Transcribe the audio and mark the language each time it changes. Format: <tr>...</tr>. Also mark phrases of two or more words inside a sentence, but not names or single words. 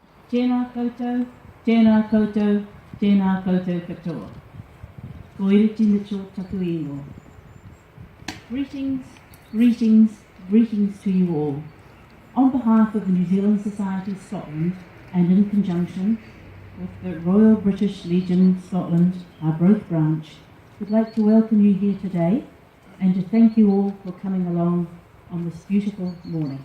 <mi>Tēnā koutou, tēnā koutou, tēnā koutou katoa. Ko iriti Mitchell taku ingo.</mi> <en>Greetings, greetings, greetings to you all. On behalf of the New Zealand Society of Scotland and in conjunction with the Royal British Legion Scotland, Arbroath branch, we'd like to welcome you here today and to thank you all for coming along on this beautiful morning.</en>